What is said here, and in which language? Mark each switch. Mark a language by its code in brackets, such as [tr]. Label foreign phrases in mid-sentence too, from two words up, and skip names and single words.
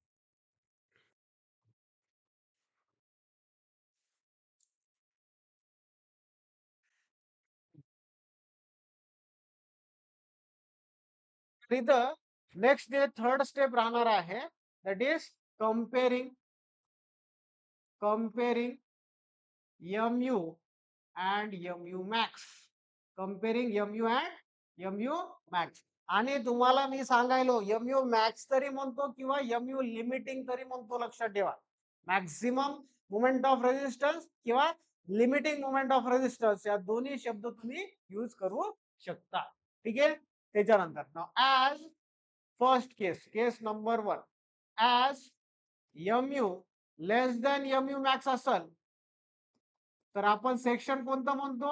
[mr] इथं [en] next जे third step [mr] राहणार आहे, [en] that is comparing MU and MU max. Comparing MU and MU max. [mr] आणि तुम्हाला मी सांगायलो MU max तरी म्हणतो किंवा MU लिमिटिंग तरी म्हणतो, लक्षात ठेवा. [en] maximum moment of resistance [mr] किंवा [en] limiting moment of resistance [mr] या दोन्ही शब्द तुम्ही यूज करू शकता. ठीक आहे. त्याच्यानंतर [en] as first case number 1, as MU less than MU max [mr] असेल तर आपण सेक्शन कोणतं म्हणतो?